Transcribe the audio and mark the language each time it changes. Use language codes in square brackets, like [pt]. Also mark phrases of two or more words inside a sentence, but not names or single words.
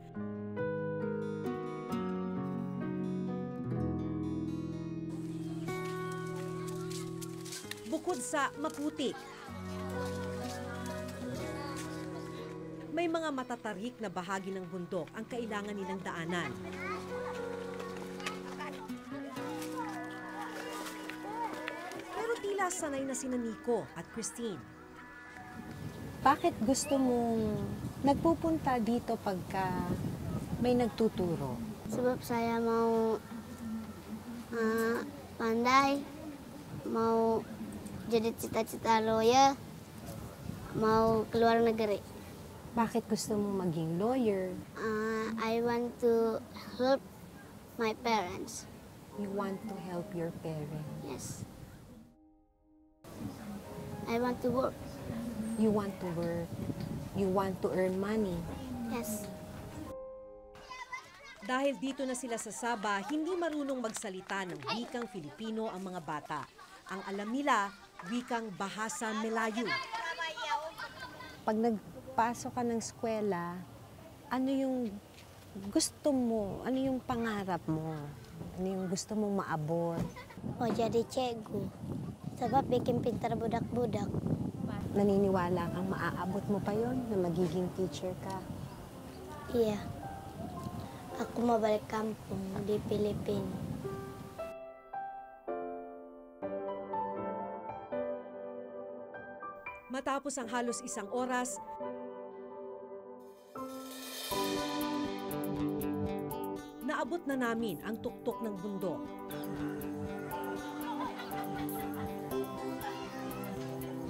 [tl] Bukod sa maputik, may mga matatarik na bahagi ng bundok ang kailangan nilang daanan. Pero tila sanay na sina Nico at Christine. Bakit gusto mong nagpupunta dito pagka may nagtuturo? [ms] Sebab saya mau pandai, mau jadi cita-cita lawyer, mau keluar negeri. [tl] Bakit gusto mong maging lawyer? [en] I want to help my parents. You want to help your parents. Yes. I want to work. You want to work. You want to earn money. Yes. [tl] Dahil dito na sila sa Sabah, hindi marunong magsalita ng wikang Filipino ang mga bata. Ang alam nila, wikang Bahasa Melayu. Pag nagpasok ka ng eskwela, ano yung gusto mo? Ano yung pangarap mo? Ano yung gusto mong maabot? [ms] Mau jadi cikgu. Sebab bikin pintar budak-budak. [tl] Naniniwala kang maaabot mo pa yon na magiging teacher ka? [ms] Iya. Aku mau balik kampung di Filipina. [tl] Matapos ang halos isang oras, naabot na namin ang tuktok ng bundok.